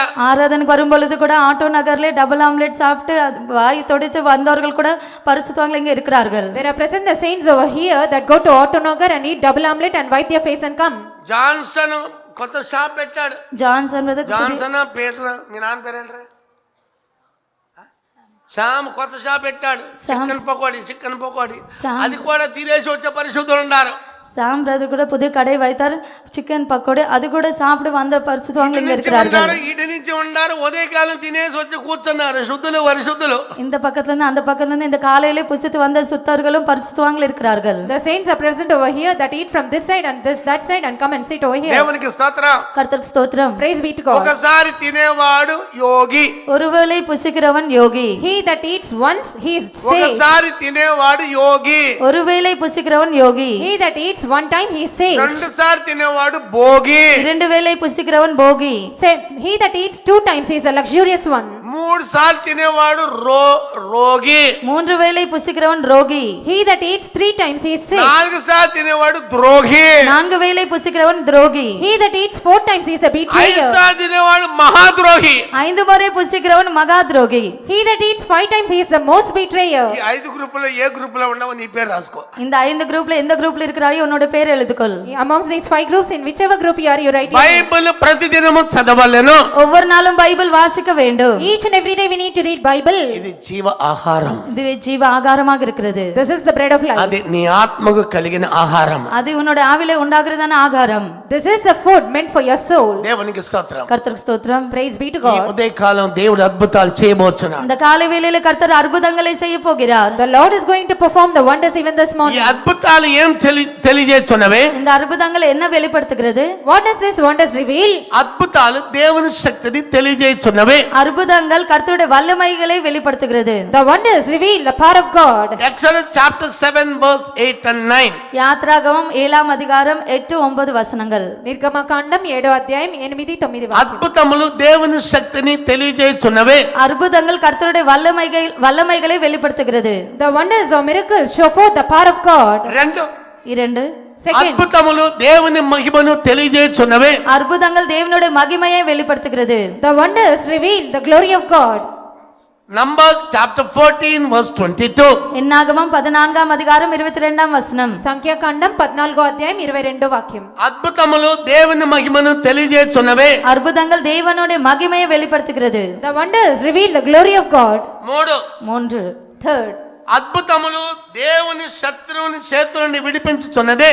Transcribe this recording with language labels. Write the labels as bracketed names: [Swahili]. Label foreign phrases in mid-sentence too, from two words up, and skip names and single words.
[Tamil] ஆராதனைக்கு வரும்பொழுது கூட ஆட்டோ நகர்ல [English] double omelette [Tamil] சாப்பிட்டு வாய் தொடைத்து வந்தவர்கள் கூட பரிசுத்தவான்கள் இங்கே இருக்கிறார்கள். [English] There are present the saints over here that go to Auto Nagar and eat double omelette and wipe their face and come. [Telugu] జాన్సన్ కొత్త షాప్ పెట్టాడు. జాన్సన్ జాన్సన్ పీటర్ మీ నాన్న పేరేంట్రా? శ్యామ్ కొత్త షాప్ పెట్టాడు. చికెన్ పకోడీ అది కూడా తినేసి వచ్చే పరిశుద్ధులు ఉన్నారు. [Tamil] சாம் பிரதர் கூட புதிய கடை வைத்தார். சிக்கன் பக்கோடே அது கூட சாப்பிட்டு வந்த பரிசுத்தவான்கள் இங்கே இருக்கிறார்கள். [Telugu] ఇటు నుంచి ఉన్నారు ఉదయకాలం తినేసి వచ్చి కూర్చున్నారు శుద్ధులు పరిశుద్ధులు. [Tamil] இந்த பக்கத்துல இருந்து அந்த பக்கத்துல இருந்து இந்த காலையிலே புசித்து வந்த சுத்தர்களும் பரிசுத்தவான்கள் இருக்கிறார்கள். [English] The saints are present over here that eat from this side and that side and come and sit over here. [Telugu] దేవునికి స్తోత్రం. [Tamil] கர்த்தருக்கு ஸ்தோத்திரம். [English] Praise be to God. [Telugu] ఒకసారి తినేవాడు యోగి. [Tamil] ஒருவேளை புசிக்கிறவன் யோகி. [English] He that eats once he is saved. [Telugu] ఒకసారి తినేవాడు యోగి. [Tamil] ஒருவேளை புசிக்கிறவன் யோகி. [English] He that eats one time he is saved. [Telugu] రెండు సార్లు తినేవాడు భోగి. [Tamil] இரண்டு வேளை புசிக்கிறவன் போகி. [English] He that eats two times he is a luxurious one. [Telugu] మూడు సార్లు తినేవాడు రోగి. [Tamil] மூன்று வேளை புசிக்கிறவன் ரோகி. [English] He that eats three times he is sick. [Telugu] నాలుగు సార్లు తినేవాడు ద్రోహి. [Tamil] நான்கு வேளை புசிக்கிறவன் துரோகி. [English] He that eats four times he is a betrayer. [Telugu] ఐదు సార్లు తినేవాడు మహాద్రోహి. [Tamil] ஐந்து முறை புசிக்கிறவன் மகா துரோகி. [English] He that eats five times he is the most betrayer. [Telugu] ఈ ఐదు గ్రూపుల్లో ఏ గ్రూపులో ఉన్నావో నీ పేరు రాసుకో. [Tamil] இந்த ஐந்து குரூப்ல எந்த குரூப்ல இருக்கிறாயோ உன்னோட பேர் எழுதுக்கொள். [English] Amongst these five groups, in whichever group you are, you write. [Telugu] బైబిల్ ప్రతిదినము చదవాలను. [Tamil] ஒவ்வொரு நாளும் பைபிள் வாசிக்க வேண்டும். [English] Each and every day we need to read Bible. [Telugu] ఇది జీవ ఆహారం. [Tamil] இது ஜீவ ஆகாரமாக இருக்கிறது. [English] This is the bread of life. [Telugu] అది నీ ఆత్మకు కలిగిన ఆహారం. [Tamil] அது உன்னோட ஆவிலே உண்டாகிறதான ஆகாரம். [English] This is the food meant for your soul. [Telugu] దేవునికి స్తోత్రం. [Tamil] கர்த்தருக்கு ஸ்தோத்திரம். [English] Praise be to [Telugu] ఈ [English] God. [Telugu] ఉదయకాలం దేవుడు అద్భుతాలు చేయబోతున్నాడు. [Tamil] இந்த காலை வேளையில கர்த்தர் அற்புதங்களை செய்ய போகிறார். [English] The Lord is going to perform the wonders even this [Telugu] ఈ [English] morning. [Telugu] అద్భుతాలు ఏం తెలియజేస్తున్నవే? [Tamil] இந்த அற்புதங்கள் என்ன வெளிப்படுத்துகிறது? [English] What does this wonders reveal? [Telugu] అద్భుతాలు దేవుని శక్తిని తెలియజేస్తున్నవే. [Tamil] அற்புதங்கள் கர்த்தருடைய வல்லமைகளை வெளிப்படுத்துகிறது. [English] The wonders reveal the power of God. Exodus chapter 7 verse 8 and 9. [Tamil] யாத்ராகமம் 7ஆம் அதிகாரம் 8-9 வசனங்கள். [Telugu] నిర్గమకాండం 7వ అధ్యాయం 8-9 అద్భుతములు దేవుని శక్తిని తెలియజేస్తున్నవే. [Tamil] அற்புதங்கள் கர்த்தருடைய வல்லமைகளை வெளிப்படுத்துகிறது. [English] The wonders or miracles show forth the power of God. [Tamil] இரண்டு [English] Second, [Telugu] అద్భుతములు దేవుని మహిమను తెలియజేస్తున్నవే. [Tamil] அற்புதங்கள் தேவனுடைய மகிமையை வெளிப்படுத்துகிறது. [English] the wonders reveal the glory of God. Numbers chapter 14 verse 22. [Tamil] என்னாகமம் 14ஆம் அதிகாரம் 22ஆம் வசனம். [Telugu] సంఖ్యాకాండం 14వ అధ్యాయం 22వ వాక్యం. అద్భుతములు దేవుని మహిమను తెలియజేస్తున్నవే. [Tamil] அற்புதங்கள் தேவனுடைய மகிமையை வெளிப்படுத்துகிறது. [English] The wonders reveal the glory of God. [Tamil] மூன்று. [English] Third, [Telugu] అద్భుతములు దేవుని శత్రువుని చేతుల నుండి విడిపించుచున్నదే.